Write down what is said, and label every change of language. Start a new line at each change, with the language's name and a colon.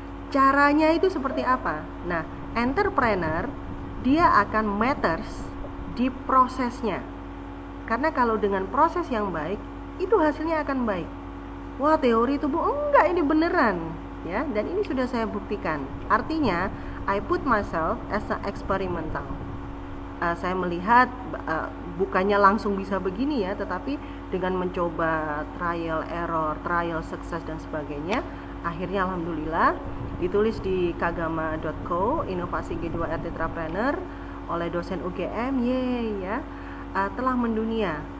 Indonesian: Caranya itu seperti apa? Nah, entrepreneur dia akan matters di prosesnya. Karena kalau dengan proses yang baik, itu hasilnya akan baik. Wah, teori itu Bu, enggak, ini beneran, ya. Dan ini sudah saya buktikan. Artinya,
English: I put myself as an experimental.
Indonesian: Saya melihat bukannya langsung bisa begini ya, tetapi dengan mencoba trial error, trial sukses dan sebagainya, akhirnya alhamdulillah ditulis di kagama.co inovasi G2R Tetrapreneur oleh dosen UGM, ya, telah mendunia.